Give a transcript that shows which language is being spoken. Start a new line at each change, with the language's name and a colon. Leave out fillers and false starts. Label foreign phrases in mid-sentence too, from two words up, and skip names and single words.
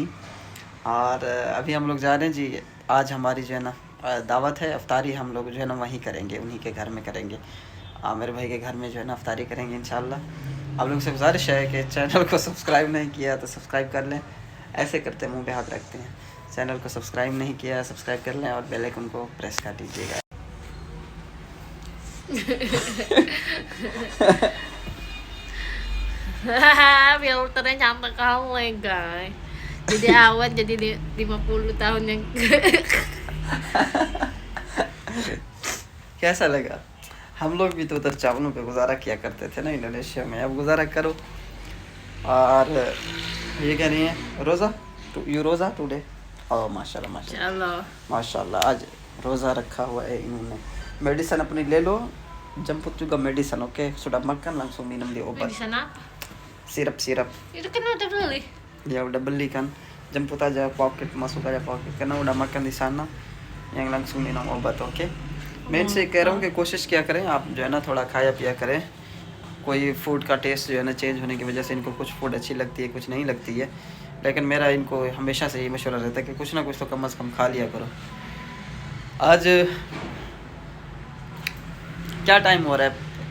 Hindi: और अभी हम लोग जा रहे हैं जी। आज हमारी जो है ना दावत है, अफ्तारी हम लोग जो है ना वहीं करेंगे, उन्हीं के घर में करेंगे। मेरे भाई के घर में जो है ना अफ्तारी करेंगे इंशाल्लाह। आप लोगों से गुजारिश है कि चैनल को सब्सक्राइब नहीं किया तो सब्सक्राइब कर लें। ऐसे करते मुंह पे हाथ रखते हैं। चैनल को सब्सक्राइब नहीं किया, सब्सक्राइब कर लें और
English: bell icon
Hindi: को प्रेस कर दीजिएगा।
Indonesian: Filternya cantik kali guys. Jadi awet, jadi 50 tahun yang
Hindi: कैसा लगा? हम लोग भी तो उधर चावलों पे गुजारा किया करते थे ना इंडोनेशिया में, अब गुजारा करो। और ये कह रही हैं रोज़ा, यू रोज़ा टुडे? ओह माशाल्लाह माशाल्लाह माशाल्लाह, आज रोज़ा रखा हुआ है इन्होंने। मेडिसिन अपनी ले लो,
Indonesian: jemput juga medicine, oke? Sudah makan langsung minum di obat. Medicine apa? Sirap. Itu kan udah beli. Ya udah beli kan, jemput aja pocket, masuk aja pocket, karena udah makan di sana, yang langsung minum obat, oke?
Hindi: मैं इनसे कह रहा हूँ कि कोशिश क्या करें आप जो है ना थोड़ा खाया पिया करें। कोई फूड का टेस्ट जो है ना चेंज होने की वजह से इनको कुछ फूड अच्छी लगती है, कुछ नहीं लगती है। लेकिन मेरा इनको हमेशा से यही मशवरा रहता है कि कुछ ना कुछ तो कम अज़ कम खा लिया करो। आज क्या टाइम हो रहा है?